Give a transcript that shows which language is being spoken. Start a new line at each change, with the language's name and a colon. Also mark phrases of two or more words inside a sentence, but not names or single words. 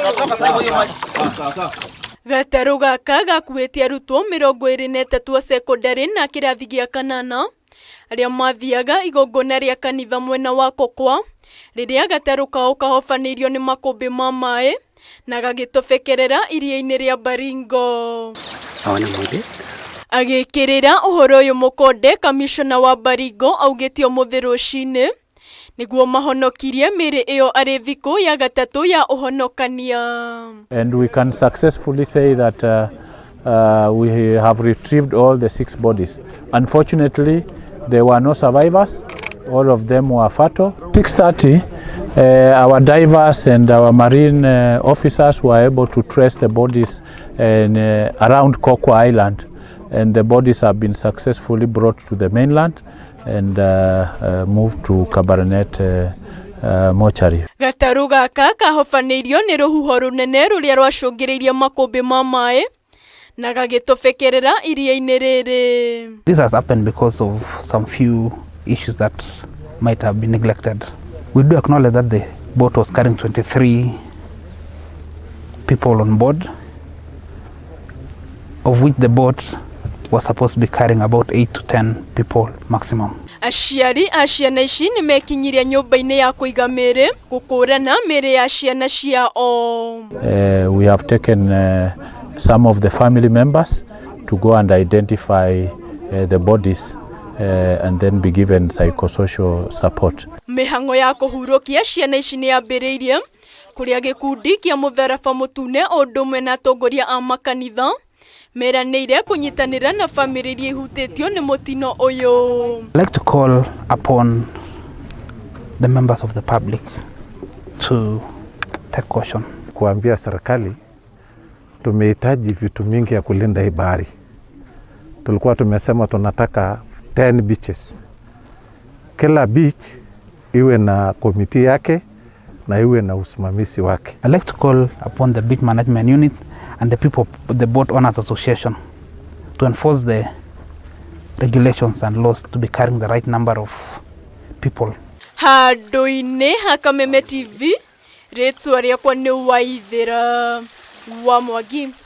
Kikuyu: Gataru gaka gakuite arutwo 23 a secondary na kirathi gia kanana aria mathiaga igongona ria kanitha mwena wa KOKWA riria gataru kao kahofanirio ni makumbi ma mai na gagitobekerera iria-ini ria Baringo. Agikirira uhoro uyu mukonde kamishona wa Baringo augite umuthi ruciini niguo mahonokirie miri iyo ari thiku ya gatatu ya uhonokania.
English: And we can successfully say that we have retrieved all the 6 bodies. Unfortunately, there were no survivors. All of them were fatal. 6:30, our divers and our marine officers were able to trace the bodies around KOKWA Island, and the bodies have been successfully brought to the mainland and moved to Kabarnet mortuary.
Kikuyu: Gataru gaka kahofanirio ni ruhuho runene ruria rwacungiriirie makumbi ma mai na gagitobekerera iria-ini riri.
English: This has happened because of some few issues that might have been neglected. We do acknowledge that the boat was carrying 23 people on board, of which the boat was supposed to be carrying about 8 to 10 people maximum.
Kikuyu: Aciari a ciana ici ni mekinyiria nyumba-ini ya kuiga miri gukurana miri ya ciana ciao.
English: We have taken some of the family members to go and identify the bodies and then be given psychosocial support.
Kikuyu: Mihango ya kuhurukia ciana ici ni yambiriirie kuria gikundi kia mutharaba mutune ondumwe na atongoria a makanitha meranĩire kunyitanĩra na family iria ihutĩtio nĩ mutino uyu.
English: I'd like to call upon the members of the public to take caution.
Swahili: Kuambia serikali tumehitaji vitu mingi ya kulinda hii bahari. Tulikuwa tumesema tunataka 10 beaches. Kila beach iwe na komiti yake na iwe na usimamizi wake.
English: I'd like to call upon the beach management unit and the people, the boat owners association, to enforce the regulations and laws to be carrying the right number of people.
Kikuyu: Handu-ini ha Kameme TV, rĩtwa rĩakwa nĩ Waithĩra wa Mwangi.